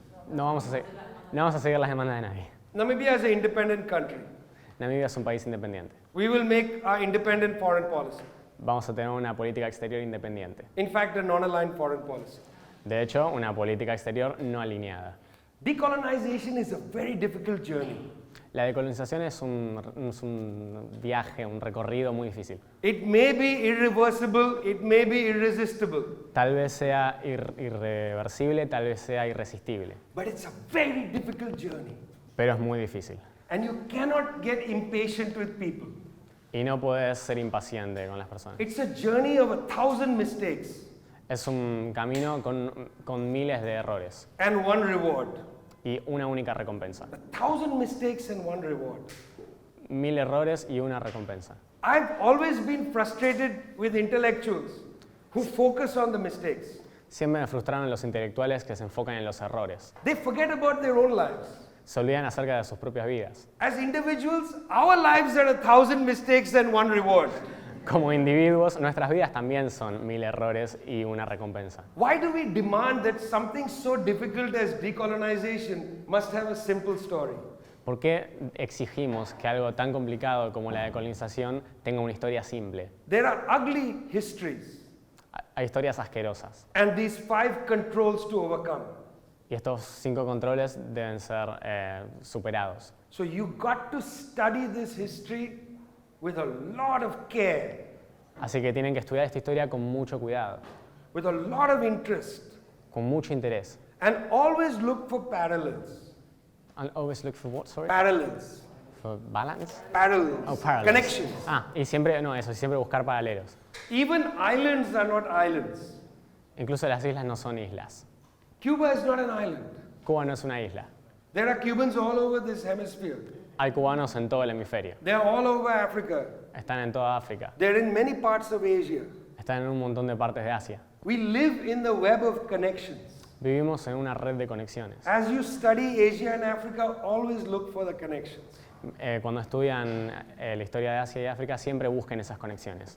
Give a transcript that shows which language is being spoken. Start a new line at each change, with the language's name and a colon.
Spanish: No vamos a seguir las demandas de nadie.
English: Namibia is an independent country.
Spanish: Namibia es un país independiente.
English: We will make our independent foreign policy.
Spanish: Vamos a tener una política exterior independiente.
English: In fact, a non-aligned foreign policy.
Spanish: De hecho, una política exterior no alineada.
English: Decolonization is a very difficult journey.
Spanish: La decolonización es un viaje, un recorrido muy difícil.
English: It may be irreversible, it may be irresistible,
Spanish: Tal vez sea irreversible, tal vez sea irresistible,
English: but it's a very difficult journey.
Spanish: pero es muy difícil.
English: And you cannot get impatient with people.
Spanish: Y no puedes ser impaciente con las personas.
English: It's a journey of 1,000 mistakes
Spanish: Es un camino con miles de errores
English: and one reward.
Spanish: y una única recompensa.
English: 1,000 mistakes and one reward.
Spanish: 1000 errores y una recompensa.
English: I've always been frustrated with intellectuals who focus on the mistakes.
Spanish: Siempre me frustraron los intelectuales que se enfocan en los errores.
English: They forget about their own lives.
Spanish: Se olvidan acerca de sus propias vidas.
English: As individuals, our lives are 1,000 mistakes and one reward.
Spanish: Como individuos, nuestras vidas también son 1000 errores y una recompensa.
English: Why do we demand that something so difficult as decolonization must have a simple story?
Spanish: ¿Por qué exigimos que algo tan complicado como la decolonización tenga una historia simple?
English: There are ugly histories
Spanish: Hay historias asquerosas
English: and these 5 controls to overcome.
Spanish: y estos 5 controles deben ser superados.
English: So you got to study this history with a lot of care,
Spanish: Así que tienen que estudiar esta historia con mucho cuidado,
English: with a lot of interest,
Spanish: con mucho interés.
English: and always look for parallels. And always look for what, sorry? Parallels. For balance? Parallels. Oh, parallels. Connections.
Spanish: Y siempre, siempre buscar paralelos.
English: Even islands are not islands.
Spanish: Incluso las islas no son islas.
English: Cuba is not an island.
Spanish: Cuba no es una isla.
English: There are Cubans all over this hemisphere.
Spanish: Hay cubanos en todo el hemisferio.
English: They are all over Africa.
Spanish: Están en toda África.
English: They're in many parts of Asia.
Spanish: Están en un montón de partes de Asia.
English: We live in the web of connections.
Spanish: Vivimos en una red de conexiones.
English: As you study Asia and Africa, always look for the connections.
Spanish: Cuando estudian la historia de Asia y África, siempre busquen esas conexiones.